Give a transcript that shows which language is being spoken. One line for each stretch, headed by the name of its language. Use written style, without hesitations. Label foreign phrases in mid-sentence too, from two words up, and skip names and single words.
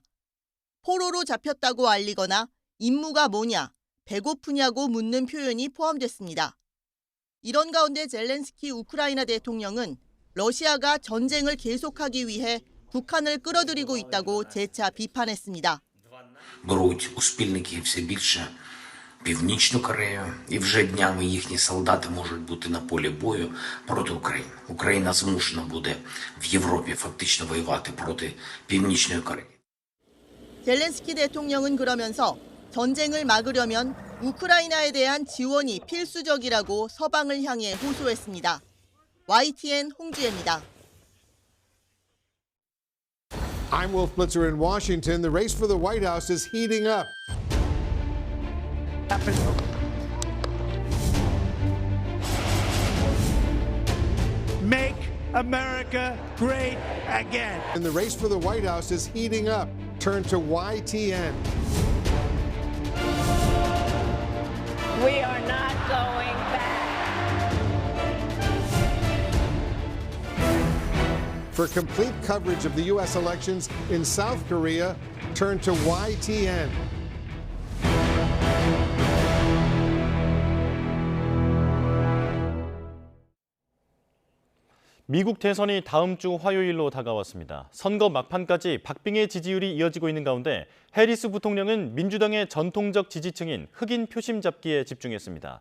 Korean: 포로로 잡혔다고 알리거나 임무가 뭐냐, 배고프냐고 묻는 표현이 포함됐습니다. 이런 가운데 젤렌스키 우크라이나 대통령은 러시아가 전쟁을 계속하기 위해 북한을 끌어들이고 있다고 재차 비판했습니다.
Ukrainian: Беруть у спільників все більше Північну Корею, і вже днями їхні солдати можуть бути на полі бою проти України. Україна змушена буде в Європі фактично воювати проти Північної Кореї.
Korean: 젤렌스키 대통령은 그러면서 전쟁을 막으려면 우크라이나에 대한 지원이 필수적이라고 서방을 향해 호소했습니다. YTN 홍주혜입니다.
English: I'm Wolf Blitzer in Washington. The race for the White House is heating up. Make America great again. And the race for the White House is heating up. Turn to YTN. We are not going back. For complete coverage of the U.S. elections in South Korea, turn to YTN.
Korean: 미국 대선이 다음 주 화요일로 다가왔습니다. 선거 막판까지 박빙의 지지율이 이어지고 있는 가운데 해리스 부통령은 민주당의 전통적 지지층인 흑인 표심 잡기에 집중했습니다.